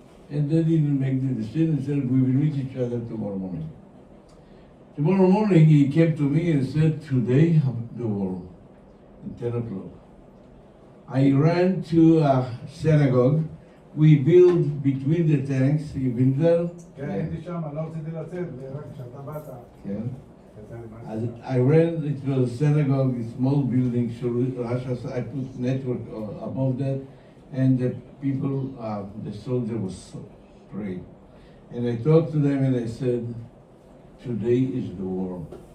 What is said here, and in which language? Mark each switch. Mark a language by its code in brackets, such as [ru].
[en] And they didn't make the decision and said, we will meet each other tomorrow morning. Tomorrow morning he came to me and said, today the war, at 10 o'clock. I ran to a synagogue. We built between the tanks, Avigdor. [he] כן, הייתי שם, לא רציתי לצאת, ורק כשאתה באת. כן. [en] I ran, it was a synagogue, a small building, so I put network above that, and the people, the soldier was praying. And I talked to them and I said, today is the war.